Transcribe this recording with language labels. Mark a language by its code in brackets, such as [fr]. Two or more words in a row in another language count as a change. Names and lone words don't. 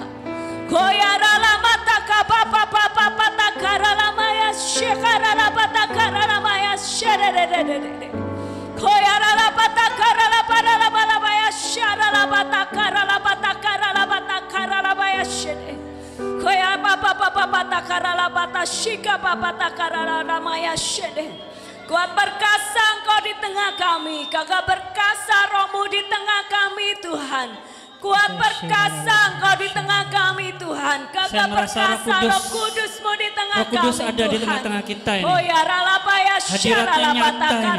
[id] koyaralamata kapapapapapata karalamaya shekaralabata karalamaya shededededede koyaralabata karalabalabaya sharalabata karalabata karalabata karalabaya shede koyarabapapapata karalabata shikapapata karalamaya shede. Kuat berkasa Engkau di tengah kami, Gagah berkasa Roh-Mu di tengah kami Tuhan. Kuat berkasa Engkau di tengah kami Tuhan, Gagah berkasa Roh Kudus-Mu di tengah kami Tuhan. Roh Kudus ada di tengah-tengah kita ini. Oh ya ralabaya hadiratnya nyata